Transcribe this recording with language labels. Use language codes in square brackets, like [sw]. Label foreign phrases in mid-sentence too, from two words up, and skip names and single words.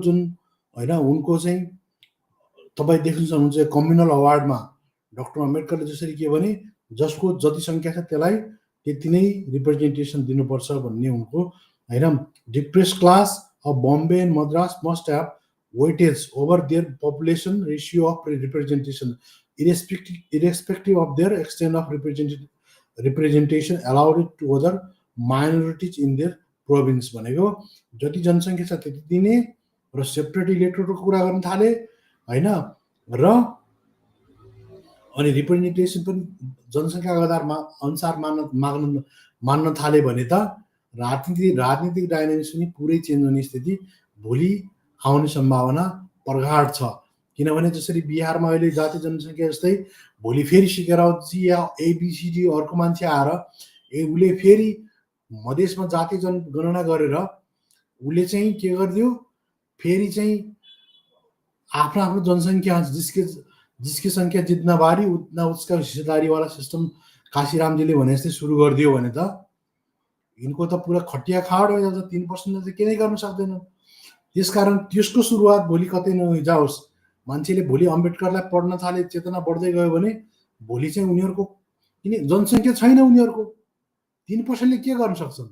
[ne] जुन होइन उनको चाहिँ तपाईँ देख्न सक्नुहुन्छ कम्युनल अवार्डमा डाक्टर अम्बेडकरले जसरी के भने जसको जति सङ्ख्या छ त्यसलाई त्यति नै रिप्रेजेन्टेसन दिनुपर्छ भन्ने उनको होइन, [en] depressed class of Bombay and Madras must have weightage over their population ratio of representation irrespective of their extent of representation allowed it to other minorities in their province। [ne] भनेको जति जनसङ्ख्या छ त्यति दिने र सेपरेट इलेक्टोरको कुरा गर्न थाले होइन, र अनि रिप्रेजेन्टेसन पनि जनसङ्ख्याको आधारमा अनुसार मान्न थाले भने त राजनीतिक डाइनामिक्स पनि पुरै चेन्ज हुने स्थिति भोलि आउने सम्भावना प्रगाढ छ। किनभने जसरी बिहारमा अहिले जातीय जनसङ्ख्या जस्तै भोलि फेरि सिकेरावतजी या एबिसिडी अर्को मान्छे आएर उसले फेरि मधेसमा जातीय जनगणना गरेर उसले चाहिँ के गरिदियो, फेरि चाहिँ आफ्नो आफ्नो जनसङ्ख्या [hi] जिसकी सङ्ख्या जितना भारी उतना उसका हिस्सेदारीवाला [ne] सिस्टम काशीरामजीले भने जस्तै सुरु गरिदियो भने त यिनको त पुरा खटिया खाड हो जान्छ। 3% चाहिँ के नै गर्न सक्दैन। त्यसकारण त्यसको सुरुवात भोलि कतै नजाओस्। मान्छेले भोलि अम्बेडकरलाई पढ्न थाले, चेतना बढ्दै गयो भने भोलि चाहिँ उनीहरूको किन जनसङ्ख्या छैन, उनीहरूको 3%ले के गर्न सक्छन्।